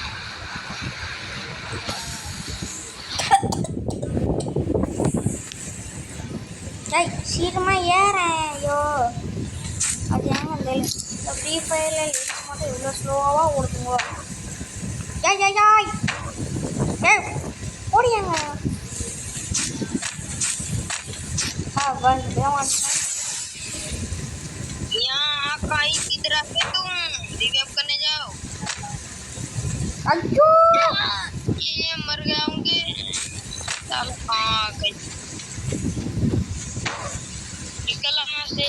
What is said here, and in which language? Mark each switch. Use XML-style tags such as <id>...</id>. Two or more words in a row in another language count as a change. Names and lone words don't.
<ta>ஏய் சீக்கிரமா ஏறேன். ஐயோ அது ஏங்க இந்த ஃப்ரீ ஃபயரில் லிங்க் மட்டும் இவ்வளோ ஸ்லோவாக ஓடுதுங்க. ஏய் ஏய் ஏய் ஏய் ஓடியாங்க. வந்துட்டேன் வந்துட்டேன்.</ta> <hi>यहाँ काई की तरफ है तुम रिवाइव करने जाओ। अयो ये मर गए होंगे। चल हाँ गई निकल वहाँ से।</hi>